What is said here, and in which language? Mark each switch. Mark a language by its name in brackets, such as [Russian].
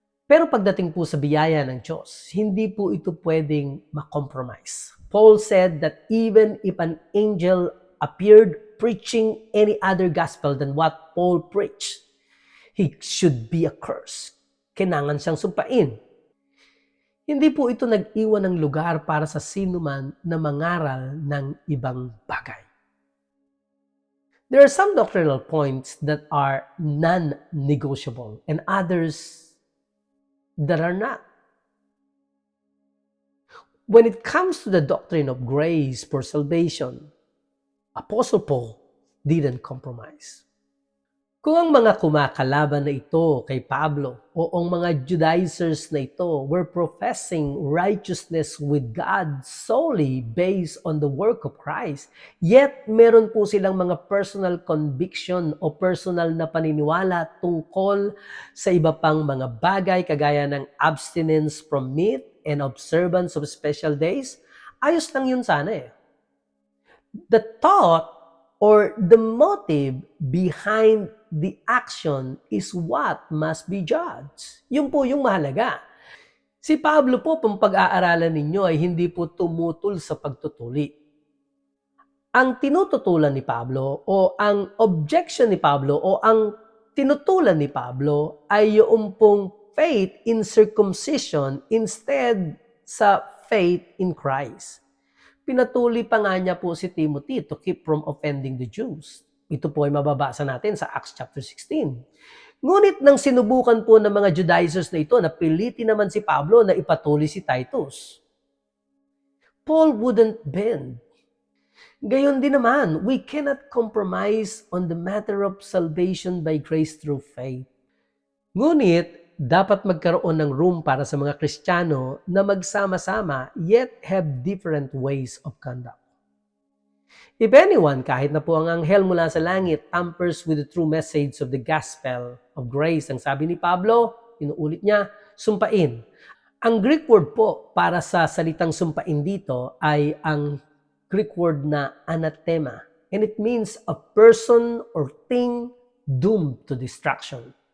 [Filipino] Pero pagdating po sa biyaya ng Diyos, hindi po ito pwedeng ma-compromise. [English] Paul said that even if an angel appeared preaching any other gospel than what Paul preached, he should be accursed. [Filipino] Kailangan siyang sumpain. Hindi po ito nag-iwan ng lugar para sa sino man na mangaral ng ibang bagay. [English] There are some doctrinal points that are non-negotiable and others that are not. When it comes to the doctrine of grace for salvation, Apostle Paul didn't compromise. [Filipino] Kung ang mga kumakalaban na ito kay Pablo o ang mga Judaizers na ito [English] were professing righteousness with God solely based on the work of Christ, [Filipino] yet meron po silang mga personal conviction o personal na paniniwala tungkol sa iba pang mga bagay kagaya ng [English] abstinence from meat and observance of special days, [Filipino] ayos lang yun sana eh. [English] The thought or the motive behind the action is what must be judged. [Filipino] Yun po yung mahalaga. Si Pablo po, kung pag-aaralan ninyo ay hindi po tumutol sa pagtutuli. Ang tinututulan ni Pablo o ang objection ni Pablo o ang tinutulan ni Pablo ay yung pong [English] faith in circumcision instead [Filipino] sa [English] faith in Christ. [Filipino] Pinatuloy pa nga niya po si Timothy [English] to keep from offending the Jews. [Filipino] Ito po ay mababasa natin sa Acts chapter 16. Ngunit nang sinubukan po ng mga Judaizers na ito, napilitin naman si Pablo na ipatuloy si Titus. [English] Paul wouldn't bend. [Filipino] Gayon din naman, [English] we cannot compromise on the matter of salvation by grace through faith. [Filipino] Ngunit, dapat magkaroon ng room para sa mga Kristiyano na magsama-sama [English] yet have different ways of conduct. If anyone, [Filipino] kahit na po ang anghel mula sa langit, [English] tampers with the true message of the gospel of grace, [Filipino] ang sabi ni Pablo, inuulit niya, sumpain. Ang Greek word po para sa salitang sumpain dito ay ang Greek word na anathema. [English] And it means a person or thing doomed to destruction.